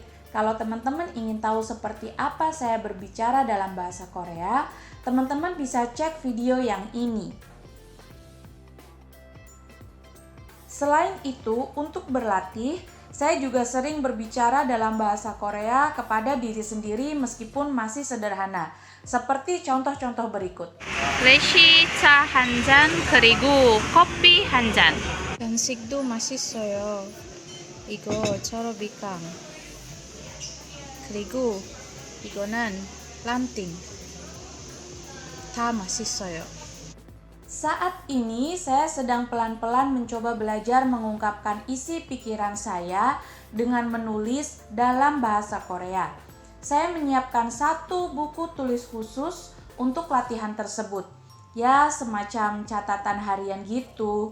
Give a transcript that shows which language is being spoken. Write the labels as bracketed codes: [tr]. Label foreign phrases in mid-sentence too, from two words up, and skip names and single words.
[id] Kalau teman-teman ingin tahu seperti apa saya berbicara dalam bahasa Korea, teman-teman bisa cek video yang ini. Selain itu, untuk berlatih, saya juga sering berbicara dalam bahasa Korea kepada diri sendiri meskipun masih sederhana. Seperti contoh-contoh berikut. [ko] 레시 차 한 잔 그리고 커피 한 잔. 간식도 맛있어요. 이거 초록비깡. 그리고 이거는 란띵. 다 맛있어요. [id] Saat ini saya sedang pelan-pelan mencoba belajar mengungkapkan isi pikiran saya dengan menulis dalam bahasa Korea. Saya menyiapkan 1 buku tulis khusus untuk latihan tersebut. Ya, semacam catatan harian gitu.